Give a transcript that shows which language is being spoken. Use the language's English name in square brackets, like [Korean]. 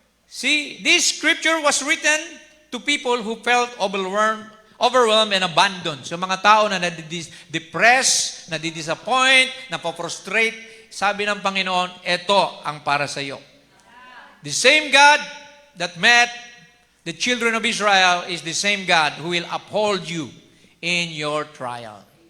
[English] See, this scripture was written to people who felt overwhelmed and abandoned. [Filipino] So mga tao na nadi-depress, nadi-disappoint, napo-frustrate, sabi ng Panginoon, ito ang para sa iyo. [English] The same God that met the children of Israel is the same God who will uphold you in your trial.